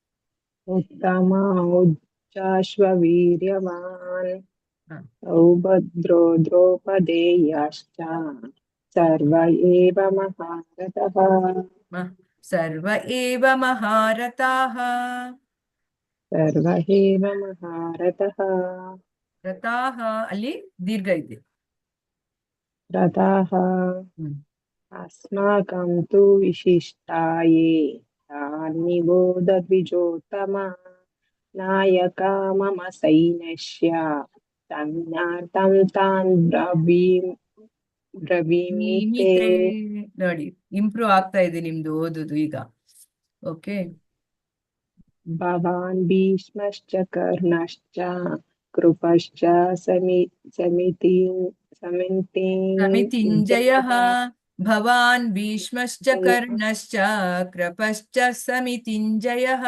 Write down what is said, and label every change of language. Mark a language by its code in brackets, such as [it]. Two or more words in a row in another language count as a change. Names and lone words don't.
[sa] उत्तमौजाश्ववीर्यवान् सौभद्रो द्रौपदेयाश्च सर्व एव महारथः सर्व एव महारथाः सर्व एव महारथः [kn] रथाः ಅಲ್ಲಿ ದೀರ್ಘ ಇದೆ [sa] रथाः अस्माकं तु विशिष्टाये तान्निबोध द्विजोत्तमा नायका मम सैन्यस्य तन्नार्थं तान् ब्रवीमि ते [kn] ನೋಡಿ ಇಂಪ್ರೂವ್ ಆಗ್ತಾ ಇದೆ ನಿಮ್ದು ಓದುದು ಈಗ ಓಕೆ [sa] भवान् भीष्मश्च कर्णश्च कृपश्च समितिञ्जयः भवान् भीष्मश्च कर्णश्च कृपश्च समितिञ्जयः